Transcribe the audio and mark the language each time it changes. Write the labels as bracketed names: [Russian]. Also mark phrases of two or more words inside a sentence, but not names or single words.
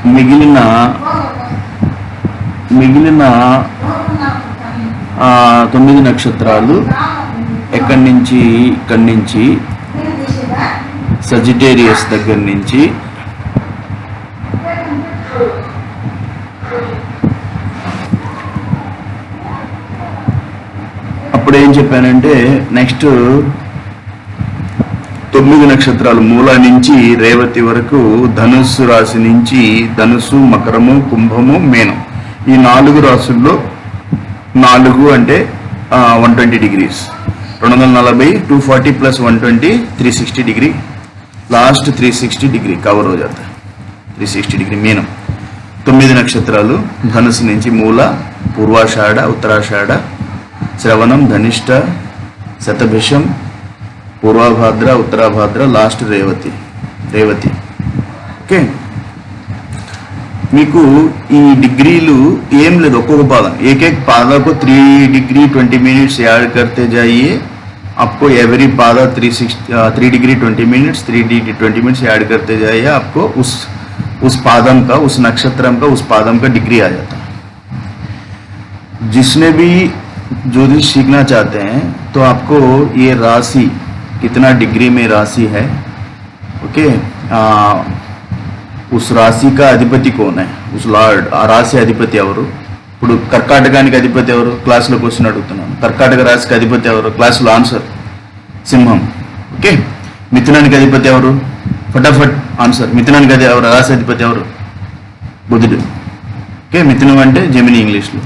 [Telugu] మిగిలిన 9 నక్షత్రాలు ఇక్కడి నుంచి సజిటేరియస్ దగ్గర నుంచి అప్పుడు ఏం చెప్పానంటే నెక్స్ట్ 9 నక్షత్రాలు మూల నుంచి రేవతి వరకు ధనుస్సు రాశి నుంచి ధనుస్సు, మకరము, కుంభము, మీనం ఈ 4 రాశుల్లో 4 అంటే 120 degrees 240 [Hindi] 240 प्लस 120 360 डिग्री लास्ट 360 डिग्री कवर हो जाता है 360 डिग्री मीनम [Telugu] 9 నక్షత్రాలు ధనుసు నుంచి మూల, పూర్వాషాఢ, ఉత్తరాషాఢ, శ్రవణం, ధనిష్ట, శతభిషం, పూర్వభాద్ర, ఉత్తరాభాద్ర, లాస్ట్ రేవతి ఓకే. మీకు ఈ డిగ్రీలు ఏం లేదు, ఒక్కొక్క [Hindi] पादम एक एक पादा को 3 डिग्री 20 मिनट्स ऐड करते जाइए आपको एवरी पादा 3 डिग्री 20 मिनट्स 3 डिग्री 20 मिनट्स ऐड करते जाइए आपको उस पादम का उस नक्षत्रम का उस पादम का डिग्री आ जाता है. जिसने भी ज्योतिष सीखना चाहते हैं तो आपको ये राशि कितना डिग्री में राशि है ओके उस राशि का अधिपति कौन है उस लॉर्ड आ राशि अधिपति एवरू [Telugu] ఇప్పుడు కర్కాటకానికి అధిపతి ఎవరు క్లాస్లో క్వశ్చన్ అడుగుతున్నాను. కర్కాటక రాశికి అధిపతి ఎవరు క్లాస్లో ఆన్సర్ సింహం ఓకే. మిథునానికి అధిపతి ఎవరు ఫటాఫట్ ఆన్సర్ మిథునానికి ఎవరు రాశి అధిపతి ఎవరు బుధుడు ఓకే. మిథునం అంటే జెమిని ఇంగ్లీష్లో.